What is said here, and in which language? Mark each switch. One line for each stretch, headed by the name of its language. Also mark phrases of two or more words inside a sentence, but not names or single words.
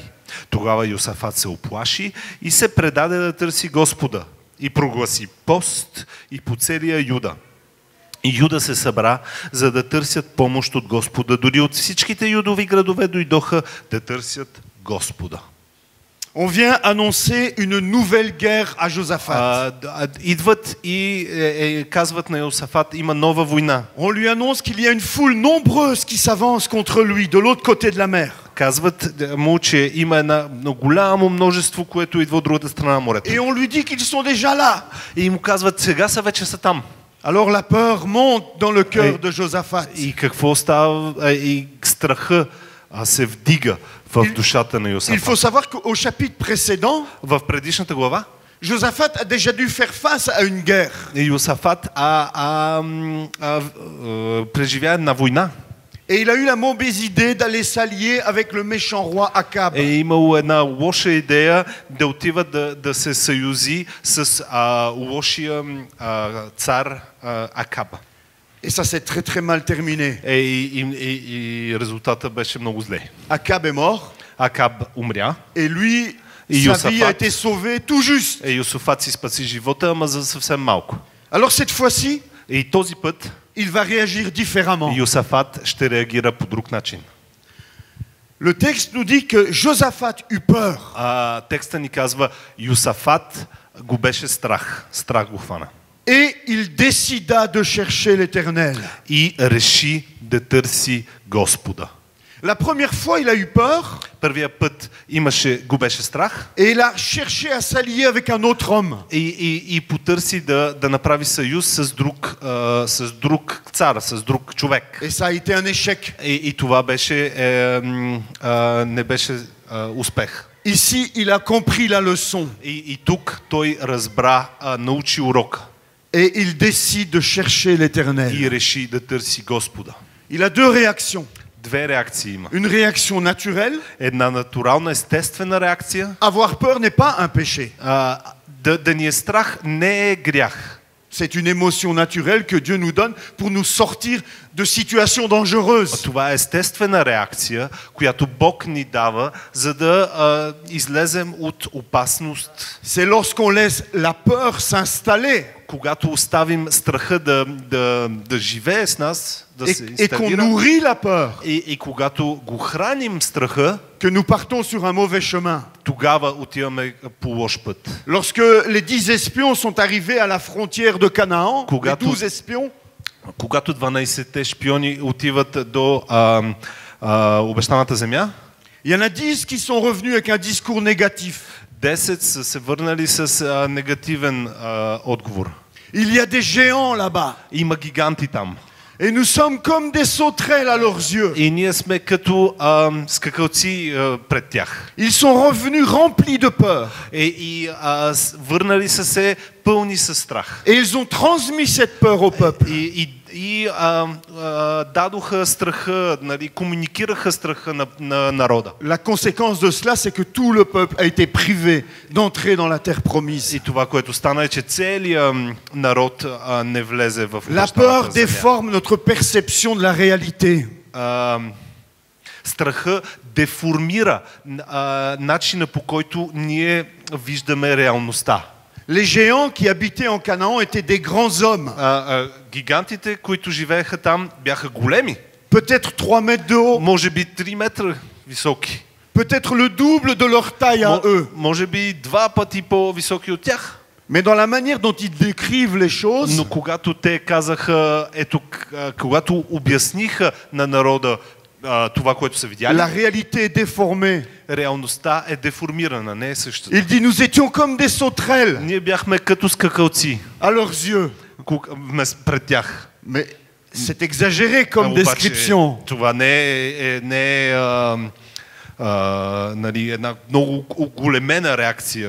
Bulgarian: Тогава Йосафат се оплаши и се предаде да търси Господа и прогласи пост и по целия Юда. И Юда се събра, за да търсят помощ от Господа. Дори от всичките юдови градове дойдоха да търсят Господа.
French: On vient annoncer une nouvelle guerre à Josaphat.
Bulgarian: Идват и казват на Йосафат, има нова война.
French: On lui annonce qu'il y a une foule nombreuse qui s'avance contre lui de l'autre côté de la mer.
Bulgarian: Казват му, че има едно голямо множество, което идва от другата страна на морето.
French: Et on lui dit qu'ils sont déjà là.
Bulgarian: И му казват, сега са вече са там.
French: Alors la peur monte dans le cœur de Josaphat.
Bulgarian: И какво става? И страха се вдига в душата на
French: Il
Bulgarian: Йосафат.
French: faut savoir qu'au chapitre précédent,
Bulgarian: В предишната глава
French: Josaphat a déjà dû faire face à une guerre.
Bulgarian: Йосафат преживя една война.
French: Et il a eu la mauvaise idée d'aller s'allier avec le méchant roi Akab.
Bulgarian: Е имало една лоша идея да отива да се съюзи с лошия цар Акаб.
French: Et ça s'est très très mal terminé.
Bulgarian: И резултата беше много зле.
French: Akab est mort.
Bulgarian: Акаб умря.
French: Et lui, Et sa vie a Josaphat. été sauvée tout juste.
Bulgarian: Йосафат си спаси живота, ама за съвсем малко.
French: Alors cette fois-ci,
Bulgarian: И този път
French: il va réagir différemment.
Bulgarian: Йосафат ще реагира по друг начин.
French: Le texte nous dit que Josaphat eut peur.
Bulgarian: Текста ни казва, Йосафат го беше страх. Страх го хвана.
French: Et il décida de chercher l'Éternel.
Bulgarian: И реши да търси Господа.
French: La première fois, il a eu peur
Bulgarian: Първия път го беше страх
French: et il a cherché à s'allier avec un autre homme.
Bulgarian: и потърси да направи съюз с друг цар, с друг човек.
French: Et ça a été un échec.
Bulgarian: И това беше, не беше успех.
French: Ici, il a compris la leçon.
Bulgarian: И тук той разбра, научи урока.
French: Et il décide de chercher l'Éternel.
Bulgarian: И реши да търси Господа.
French: Il a deux réactions.
Bulgarian: Две реакции има.
French: Une réaction naturelle.
Bulgarian: Една натурална, естествена реакция.
French: Avoir peur n'est pas un péché.
Bulgarian: Да ни е страх не е грях.
French: C'est une émotion naturelle que Dieu nous donne pour nous sortir de situations dangereuses.
Bulgarian: Това е естествена реакция, която Бог ни дава, за да излезем от опасност.
French: C'est lorsqu'on laisse la peur s'installer
Bulgarian: Когато оставим страха да живее с нас, да се
French: et qu'on
Bulgarian: инсталира,
French: nourrit la peur,
Bulgarian: и когато го храним страха,
French: que nous partons sur un mauvais chemin.
Bulgarian: тогава отиваме по лош път.
French: Lorsque les 10 espions sont arrivés à la frontière de Canaan, les
Bulgarian: Когато-
French: 12 espions,
Bulgarian: Когато 12-те шпиони отиват до обещаната земя,
French: il y en a 10 qui sont revenus avec un discours négatif.
Bulgarian: 10 са се върнали с негативен отговор.
French: Il y a des géants là-bas.
Bulgarian: Има гиганти там.
French: Et nous sommes comme des sauterelles à leurs yeux.
Bulgarian: И ние сме като скакалци пред тях.
French: Ils sont revenus remplis de peur.
Bulgarian: Върнали са се пълни със страх.
French: Et ils ont transmis cette peur au peuple.
Bulgarian: И дадоха страха, нали, комуникираха страха на народа.
French: La conséquence de cela, c'est que tout le peuple a été privé d'entrer dans la terre promise.
Bulgarian: И това, което стана, е, че целият народ не влезе в
French: La
Bulgarian: обещаната
French: peur
Bulgarian: земя.
French: déforme notre perception de la réalité.
Bulgarian: Страха деформира начина, по който ние виждаме реалността.
French: Les géants qui habitaient en Canaan étaient des grands hommes,
Bulgarian: Гигантите, които живееха там, бяха големи.
French: peut-être 3 mètres de haut,
Bulgarian: Може би 3 метра високи.
French: peut-être le double de leur taille à eux.
Bulgarian: Може би 2 пъти по-високи от тях.
French: Mais dans la manière dont ils décrivent les choses,
Bulgarian: Но когато те казаха, когато обясниха на народа това, което са видяли,
French: la réalité est déformée.
Bulgarian: реалността е деформирана, не е същата.
French: Il dit, nous étions comme des sauterelles
Bulgarian: Ние бяхме като скакалци
French: à leurs yeux.
Bulgarian: пред тях.
French: Mais c'est exagéré comme description.
Bulgarian: Това не е нали, една много оголемена реакция.